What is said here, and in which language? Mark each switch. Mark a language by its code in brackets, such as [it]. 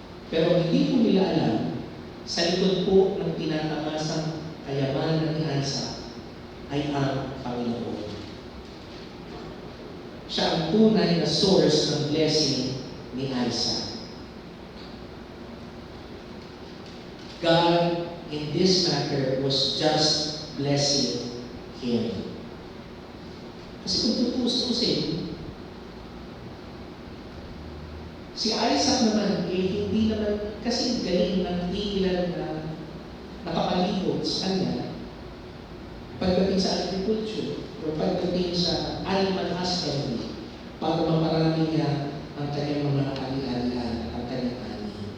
[tl] Pero hindi po nila alam, sa likod po ng tinatamasang kayamanan ni Isaac ay ang Panginoon. Siya ang tunay na source ng blessing ni Isaac. [en] God, in this matter, was just blessing him. [tl] Kasi kung tutusin, si Isaac naman, hindi naman, kasi galing ng ilan na nakapalibot sa kanya, pagdating sa agriculture, o pagdating sa animal husbandry, para maparami niya ang kanyang mga ari-arian, ang kanyang ani.